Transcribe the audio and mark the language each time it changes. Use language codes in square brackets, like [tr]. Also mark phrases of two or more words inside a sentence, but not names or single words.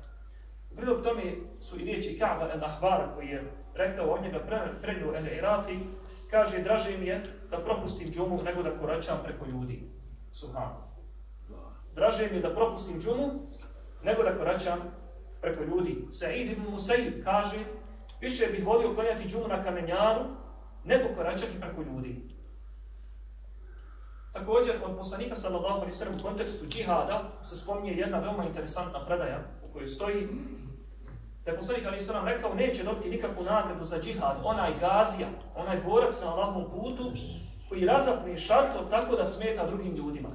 [bs] U prilog tome su i riječi Ka'ba el-Ahbara koji je rekao od njega prenio el-Iraqi, kaže, draže mi je da propustim džumu nego da koračam preko ljudi. Subhanallah. Draže mi je da propustim džumu nego da koračam preko ljudi. Sa'id ibn Musayyib kaže, više bih volio klanjati džumu na kamenjaru nego koračati preko ljudi. Također, od poslanika [ar] صلى الله عليه وسلم [bs] u kontekstu džihada se spominje jedna veoma interesantna predaja u kojoj stoji da je poslanik [ar] عليه وسلم [bs] rekao neće dobiti nikakvu nagradu za džihad onaj gazija, onaj borac na Allahovom putu koji razapne šator tako da smeta drugim ljudima.